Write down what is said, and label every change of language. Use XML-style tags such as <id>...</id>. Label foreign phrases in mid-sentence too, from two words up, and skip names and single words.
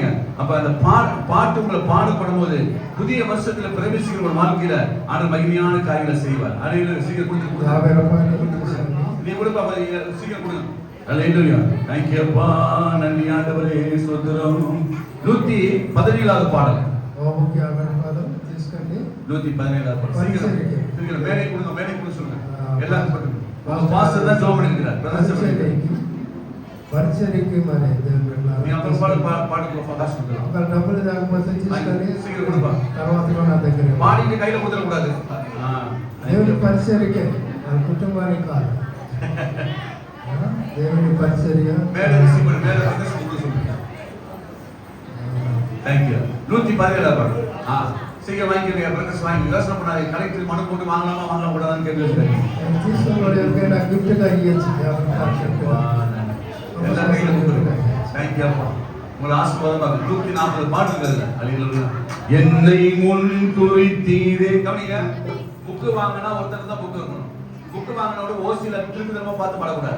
<ta>அப்ப அந்த பாட்டு உங்களை பாடப்படும் போது புதிய வருஷத்துல பிரவேசிக்கிற ஒரு வாழ்க்கையில ஆண்டவர் மகிமையான காரியங்களை செய்வார். அலையில சீக்கிரம் கொடுத்து</ta> <te>50 ரூபாయలు</te> <ta>நீ கொடுப்பா, சீக்கிரம் கொடுங்க. அல்லேலூயா.</ta> <en>thank you</en> <ta>அப்பா, நன்றி ஆண்டவரே, ஸ்தோத்திரம். 117வது பாடல்.</ta> <te>బాబుకి 50 రూపాయలు తీసుకొని</te> <ta>117வது பாடல். சீக்கிரம் சீக்கிரம் மேலே கொடுங்க, மேலே கொடுங்க சொல்லுங்க. எல்லாரும் சொல்லுங்க. பாஸ்டர் தான் ஜெபம் பண்ணிக்கிறார்.</ta> <te>పరిచర్యకి మరి</te> <ta>நீ அப்புறம் பாடுக்கு பாஸ்டர் சொல்லுங்க.</ta> <te>ఒక డబ్బులు దాకపోతే తీసుకొని</te> <ta>சீக்கிரம் கொடுப்பா.</ta> <te>తర్వాత నా దగ్గర</te> <ta>பாடிட்டு கையில குடுற கூடாது.</ta> <te>దేవుని పరిచర్యకే మన కుటుంబానికి కాదు. దేవుని పరిచర్య</te> <ta>மேலே ரிசீவ் பண்ணு, மேலே வந்து சொல்லுங்க.</ta> <en>thank you.</en> <ta>117வது பாடல். சீக்கிரம் வாங்கிக்கிறீங்க, பிரதர்ஸ் வாங்கி யோசனை பண்ணாங்க. கலெக்டர் மனு போட்டு வாங்கலாமா வாங்கலாம் கூடாதான்னு கேட்டுருக்காங்க.</ta> <te>తీసుకున్నాడు ఎవరికైనా గిఫ్ట్గా ఇవ్వచ్చు.</te> <ta>எல்லாம் கையில கொடுத்துருங்க.</ta> <en>thank you</en> <ta>அப்பா, உங்களை ஆசீர்வாதமாக 140 பாட்டு இருக்குதுல்ல. அல்லேலூயா. என்னை முன் குறித்தீரே. கவனிங்க, புக்கு வாங்கினா ஒருத்தர் தான் புக்கு இருக்கணும். புக்கு வாங்கினோட ஓசியில திருப்பி திரும்ப பார்த்து பாடக்கூடாது.</ta>